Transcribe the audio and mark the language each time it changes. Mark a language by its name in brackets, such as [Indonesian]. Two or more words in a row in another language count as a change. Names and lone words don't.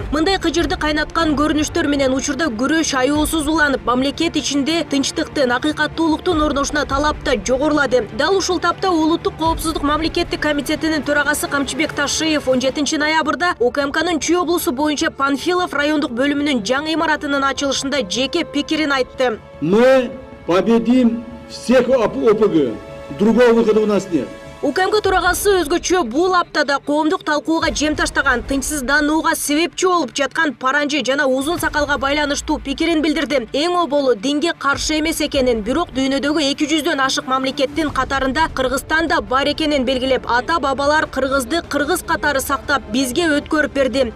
[Kyrgyz] Мындай кыжырды кайнаткан көрүнүштөр менен учурда күрөш аеосуз уланып, мамлекет ичинде тынчтыктын, акыйкаттуулуктун орношуна талап да жогорулады. Дал ушул тапта Улуттук коопсуздук мамлекеттик комитетинин төрагасы Камчыбек Ташиев 17 ноябрда УКМКнын Чүй облусу боюнча Панфилов райондук бөлүмүнүн жаңы имаратынын ачылышында жеке пикирин айтты. [Russian] Мы победим всех ОПГ. Другого выхода у нас нет. [Kyrgyz] УКМК төрагасы өзгөчө бул аптада коомдук талкууга жем таштаган, тынчсызданууга себепчи болуп жаткан паранжы жана узун сакалга байланыштуу пикирин билдирди. Эң оболу динге каршы эмес экенин, бирок дүйнөдөгү 200дөн ашык мамлекеттин катарында Кыргызстан да бар экенин белгилеп, ата-бабалар кыргызды кыргыз катары сактап бизге өткөрүп берди.